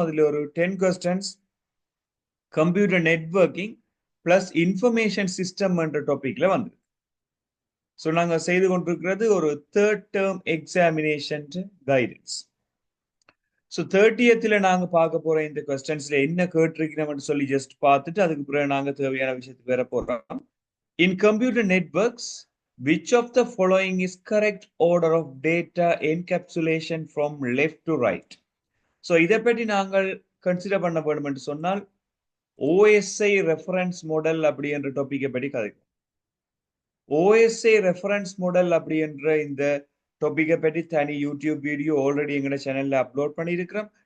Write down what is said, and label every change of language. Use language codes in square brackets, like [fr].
[ta] அதுல ஒரு 10 questions computer networking plus information system என்ற டாபிக்ல வந்து. ஸோ நாங்க செய்து கொண்டிருக்கிறது ஒரு 3rd term examination guidance. So 30th நாங்க பார்க்க போற இந்த கொஸ்டின்ஸ்ல என்ன கேட்டிருக்கிறோம்னு சொல்லி ஜஸ்ட் பார்த்துட்டு அதுக்கு பிறகு நாங்க தேவையான விஷயத்துக்கு வர போறோம். [en] In computer networks which of the following is correct order of data encapsulation from left to right? [ta] So இதை பற்றி நாங்கள் கன்சிடர் பண்ண வேண்டும் என்று சொன்னால் ஓஎஸ்ஐ ரெஃபரன்ஸ் மாடல் அப்படி என்ற டாபிக்கை பற்றி கதைக்கும். ஓஎஸ்ஐ ரெஃபரன்ஸ் மாடல் அப்படி என்ற இந்த டாபிக்கை பற்றி தனி யூடியூப் வீடியோ ஆல்ரெடி எங்களோட சேனல்ல அப்லோட் பண்ணியிருக்கிறோம்.